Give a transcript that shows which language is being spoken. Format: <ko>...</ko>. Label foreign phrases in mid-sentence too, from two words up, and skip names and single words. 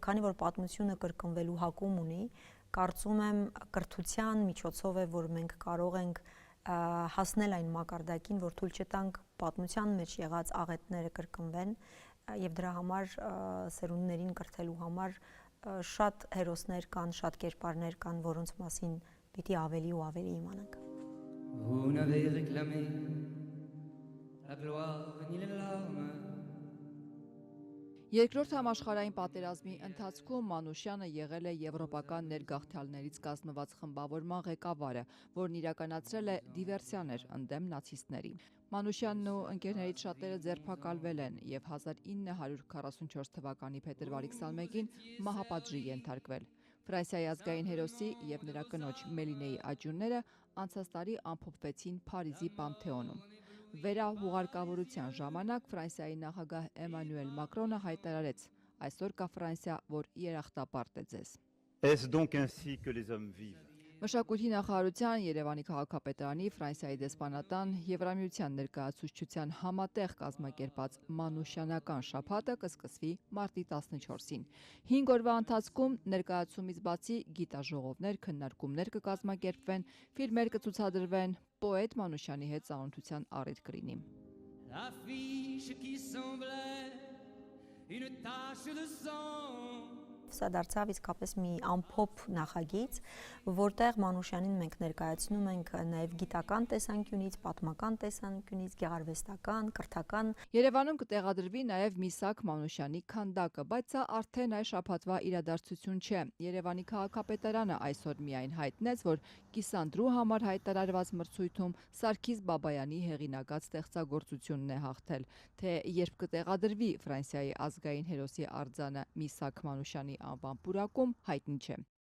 <hy>քանի որ պատմությունը կրկնվելու հակում ունի, կարծում եմ կրթության միջոցով է, որ մենք կարող ենք հասնել այն մակարդակին, որ թույլ չտանք պատմության մեջ եղած աղետները կրկնվեն, եւ դրա համար սերունդներին կրթելու համար շատ հերոսներ կան, շատ կերպարներ կան, որոնց մասին պիտի ավելի ու ավելի իմանանք։</hy> <fr>Vous n'avez réclamé la gloire ni les larmes.</fr> <hy>Երկրորդ համաշխարհային պատերազմի ընթացքում Մանուշյանը եղել է եվրոպական ներգաղթյալներից կազմված խմբավորման ղեկավարը, որն իրականացրել է դիվերսիաներ ընդդեմ նացիստների։ Մանուշյանն ու ընկերներից շատերը ձերբակալվել են եւ 1944 թվականի փետրվարի 21-ին մահապատժի ենթարկվել։ Ֆրանսիայի ազգային հերոսի եւ նրա կնոջ Մելինեի աճյունները անցած տարի ամփոփվեցին Փարիզի Պանթեոնում։ Վերահուղարկավորության ժամանակ Ֆրանսիայի նախագահ Էմանուել Մակրոնը հայտարարեց. «Այսօր կա Ֆրանսիա, որ երախտապարտ է ձեզ»։</hy> <fr>Est-ce donc ainsi que les hommes vivent?</fr> <hy>Մշակույթի նախարարության, Երևանի քաղաքապետարանի, Ֆրանսիայի դեսպանատան, Եվրամիության ներկայացուցչության համատեղ կազմակերպած Մանուշյանական շաբաթը կսկսվի մարտի 14-ին։ 5 օրվա ընթացքում ներկայացումից բացի գիտաժողովներ, քննարկումներ կկազմակերպվեն, ֆիլմեր կցուցադրվեն, պոետ Մանուշյանի հետ ծանոթության առիթ կլինի։</hy> <fr>L'affiche qui semblait une tache de sang.</fr> <hy>Սա դարձավ իսկապես մի ամփոփ նախագիծ, որտեղ Մանուշյանին մենք ներկայացնում ենք նաև գիտական տեսանկյունից, պատմական տեսանկյունից, գեղարվեստական, կրթական։ Երևանում կտեղադրվի նաև Միսակ Մանուշյանի քանդակը, բայց սա արդեն այս շաբաթվա իրադարձություն չէ։ Երևանի քաղաքապետարանը այսօր միայն հայտնեց, որ Կիսանդրու համար հայտարարված մրցույթում Սարգիս Բաբայանի հեղինակած ստեղծագործությունն է հաղթել, թե երբ կտեղադրվի Ֆրանսիայի ազգային հերոսի արձանը Միսակ Մանուշյանի անվան պուրակում հայտնի չէ։</hy>